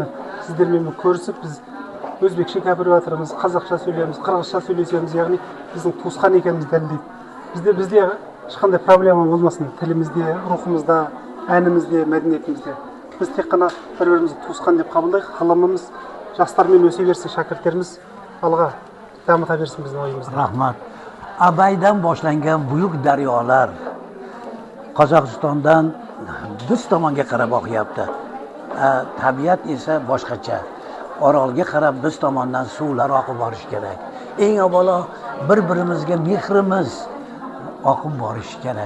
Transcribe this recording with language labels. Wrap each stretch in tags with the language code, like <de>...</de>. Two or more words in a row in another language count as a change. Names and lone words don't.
<kk>Сіздермен көрісіп, біз өзбекше кәпіріп жатырмыз, қазақша сөйлейміз, қырғызша сөйлесеміз, яғни біздің туысқан екенімізді дәлелдейді. Бізде ешқандай проблема болмасын, тілімізде, рухымызда, әнімізде, мәдениетімізде. Біз тек қана бір-бірімізді туысқан деп қабылдайық. Ғылымымыз жастармен өсе берсін, шәкірттеріміз алға дамыта берсін біздің ойымызды.</kk> <uz>Rahmat. Abaydan boshlangan buyuk daryolar Qozog'istondan biz tomonga qarab oqyapti. Tabiat esa boshqacha. Orolga qarab biz tomondan suvlar oqib borish kerak. Eng avvalo bir-birimizga mehrimiz oqib borish kerak.</uz>